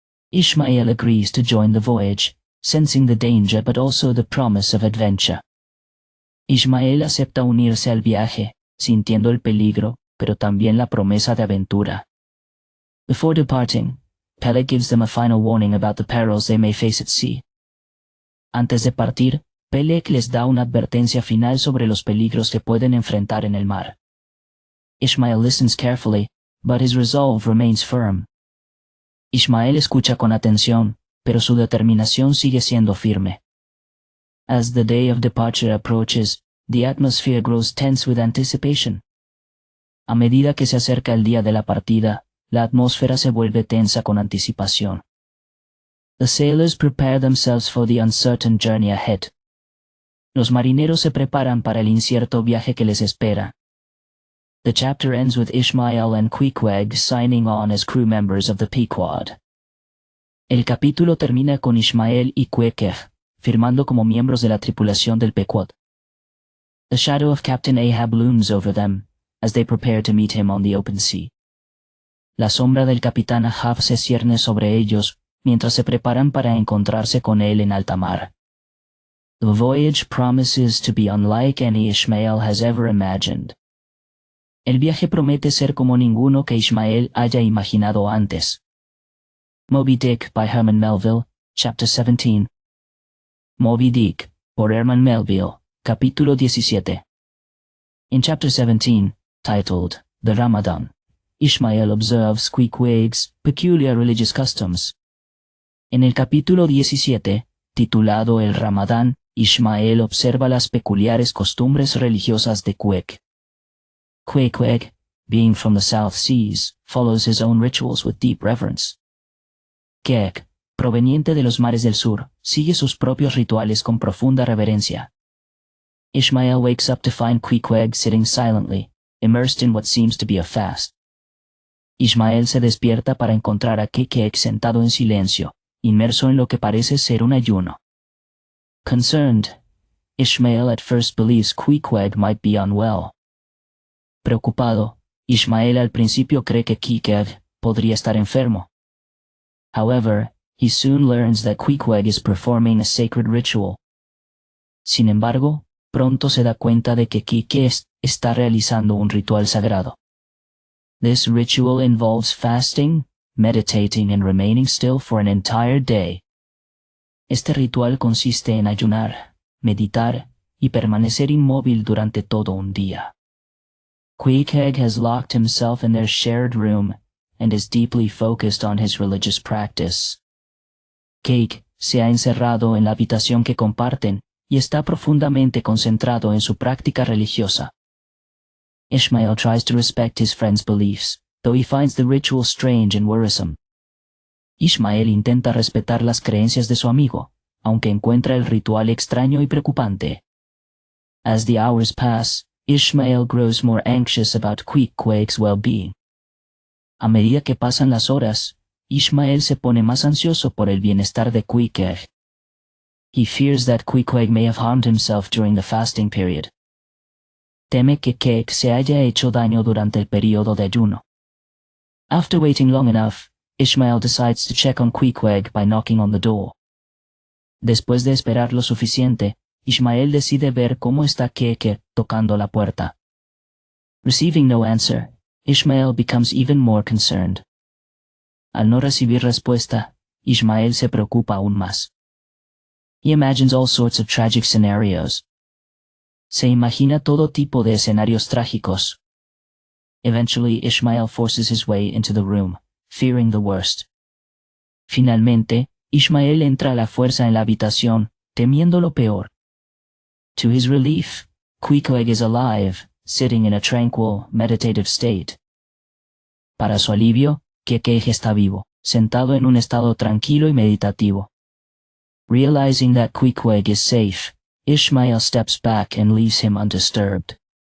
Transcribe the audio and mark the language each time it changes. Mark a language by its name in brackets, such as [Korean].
[English] Ishmael agrees to join the voyage, sensing the danger but also the promise of adventure. [Spanish] Ishmael acepta unirse al viaje, sintiendo el peligro, pero también la promesa de aventura. [English] Before departing, Peleg gives them a final warning about the perils they may face at sea. [Spanish] Antes de partir, Peleg les da una advertencia final sobre los peligros que pueden enfrentar en el mar. [English] Ishmael listens carefully, but his resolve remains firm. [Spanish] Ishmael escucha con atención, pero su determinación sigue siendo firme. [English] As the day of departure approaches, the atmosphere grows tense with anticipation. [Spanish] A medida que se acerca el día de la partida, la atmósfera se vuelve tensa con anticipación. [English] The sailors prepare themselves for the uncertain journey ahead. [Spanish] Los marineros se preparan para el incierto viaje que les espera. [English] The chapter ends with Ishmael and Queequeg signing on as crew members of the Pequod. [Spanish] El capítulo termina con Ishmael y Queequeg firmando como miembros de la tripulación del Pequod. [English] The shadow of Captain Ahab looms over them, as they prepare to meet him on the open sea. [Spanish] La sombra del capitán Ahab se cierne sobre ellos mientras se preparan para encontrarse con él en alta mar. [English] The voyage promises to be unlike any Ishmael has ever imagined. [Spanish] El viaje promete ser como ninguno que Ishmael haya imaginado antes. [English] Moby Dick by Herman Melville, Chapter 17. [Spanish] Moby Dick, por Herman Melville, Capítulo 17. [English] In Chapter 17, titled The Ramadan, Ishmael observes Queequeg's peculiar religious customs. [Spanish] En el capítulo 17, titulado El Ramadán, Ishmael observa las peculiares costumbres religiosas de Queequeg. [English] Queequeg, being from the South Seas, follows his own rituals with deep reverence. [Spanish] Queequeg, proveniente de los mares del sur, sigue sus propios rituales con profunda reverencia. [English] Ishmael wakes up to find Queequeg sitting silently, immersed in what seems to be a fast. [Spanish] Ishmael se despierta para encontrar a Queequeg sentado en silencio, inmerso en lo que parece ser un ayuno. [English] Concerned, Ishmael at first believes Queequeg might be unwell. [Spanish] Preocupado, Ishmael al principio cree que Queequeg podría estar enfermo. [English] However, he soon learns that Queequeg is performing a sacred ritual. [Spanish] Sin embargo, pronto se da cuenta de que Queequeg está realizando un ritual sagrado. [English] This ritual involves fasting, meditating and remaining still for an entire day. [Spanish] Este ritual consiste en ayunar, meditar y permanecer inmóvil durante todo un día. [English] Queequeg has locked himself in their shared room, and is deeply focused on his religious practice. [Spanish] Cake se ha encerrado en la habitación que comparten y está profundamente concentrado en su práctica religiosa. [English] Ishmael tries to respect his friend's beliefs, though he finds the ritual strange and worrisome. [Spanish] Ishmael intenta respetar las creencias de su amigo, aunque encuentra el ritual extraño y preocupante. [English] As the hours pass, Ishmael grows more anxious about Queequeg's well-being. [Spanish] A medida que pasan las horas, Ishmael se pone más ansioso por el bienestar de Queequeg. [English] He fears that Queequeg may have harmed himself during the fasting period. [Spanish] Teme que Cake se haya hecho daño durante el período de ayuno. [English] After waiting long enough, Ishmael decides to check on Queequeg by knocking on the door. [Spanish] Después de esperar lo suficiente, Ishmael decide ver cómo está Cake tocando la puerta. [English] Receiving no answer, Ishmael becomes even more concerned. [Spanish] Al no recibir respuesta, Ishmael se preocupa aún más. [English] He imagines all sorts of tragic scenarios. [Spanish] Se imagina todo tipo de escenarios trágicos. [English] Eventually, Ishmael forces his way into the room, fearing the worst. [Spanish] Finalmente, Ishmael entra a la fuerza en la habitación, temiendo lo peor. [English] To his relief, Queequeg is alive, sitting in a tranquil, meditative state. [Spanish] Para su alivio, Queequeg está vivo, sentado en un estado tranquilo y meditativo. [English] Realizing that Queequeg is safe, Ishmael steps back and leaves him undisturbed.